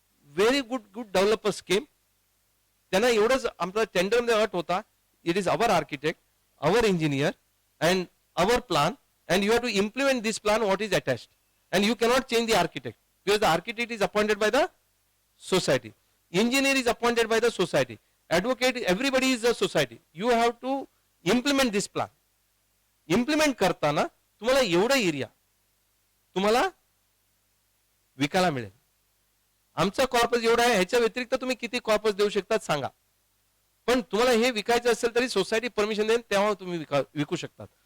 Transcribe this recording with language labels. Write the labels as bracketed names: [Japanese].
[English] Very good developers came. [Marathi] त्यांना एवढंच आमचा टेंडरमध्ये अट होता, [English] It is our architect, our engineer and our plan, and you have to implement this plan what is attached, and you cannot change the architect because the architect is appointed by the society, engineer is appointed by the society, advocate, everybody is the society. You have to implement this plan. [Marathi] Implement करताना तुम्हाला एवढा area तुम्हाला विकायला मिळेल. आमचा corpus एवढा आहे, ह्याच्या व्यतिरिक्त तुम्ही किती कॉर्पस देऊ शकतात सांगा, पण तुम्हाला हे विकायचं असेल तरी सोसायटी परमिशन देईल तेव्हा तुम्ही विकू शकतात.